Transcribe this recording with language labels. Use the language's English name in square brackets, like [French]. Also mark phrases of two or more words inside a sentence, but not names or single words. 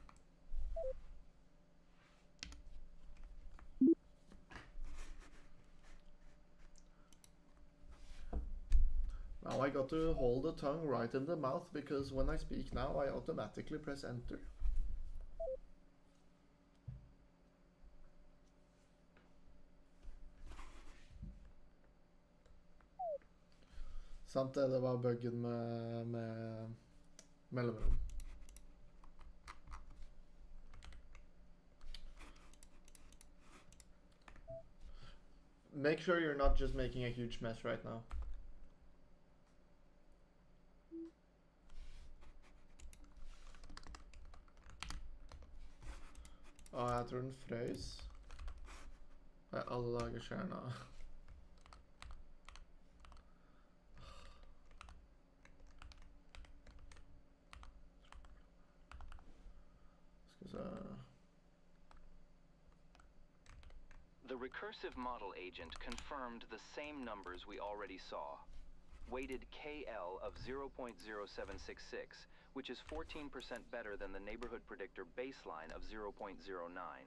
[English] Now I got to hold the tongue right in the mouth because when I speak now I automatically press enter. [Norwegian] Sant det var buggen med mellomrom. [English] Make sure you're not just making a huge mess right now. [Norwegian] Jeg tror den frøys. Alle lager skjerna. Skal vi se. [English] The recursive model agent confirmed the same numbers we already saw. Weighted KL of 0.0766, which is 14% better than the neighborhood predictor baseline of 0.09.